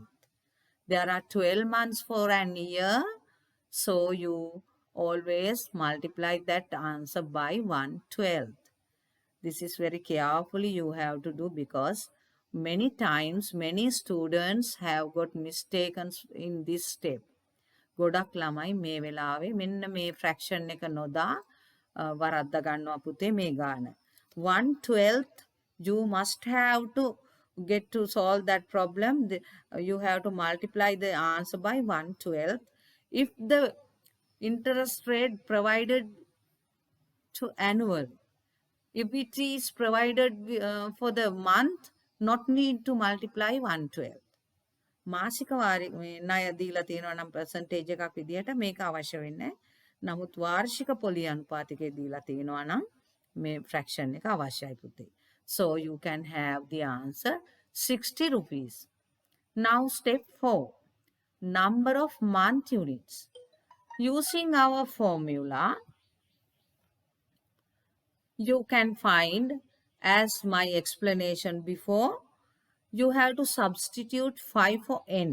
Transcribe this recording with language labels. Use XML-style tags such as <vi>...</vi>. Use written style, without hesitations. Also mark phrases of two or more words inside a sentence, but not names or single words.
<en>There are 12 months for an year, so you always multiply that answer by 1/12. This is very carefully you have to do, because many times many students have got mistaken in this step.</en> <si>ගොඩක් ළමයි මේ වෙලාවේ මෙන්න මේ fraction එක නොදා වරද්ද ගන්නවා පුතේ මේ ගාන.</si> <en>1/12 you must have to get to solve that problem. You have to multiply the answer by 1/12. If the interest rate provided to annual, if it is provided for the month, not need to multiply 1/12.</en> <si>මාසික ණය දීලා තියෙනවා නම් percentage එකක් විදිහට මේක අවශ්‍ය වෙන්නේ. නමුත් වාර්ෂික පොලි අනුපාතිකය දීලා තියෙනවා නම් මේ fraction එක අවශ්‍යයි පුතේ.</si> <en>So you can have the answer 60 rupees. Now step 4. Number of month units. Using our formula, you can find, as my explanation before, you have to substitute 5 for n.</en>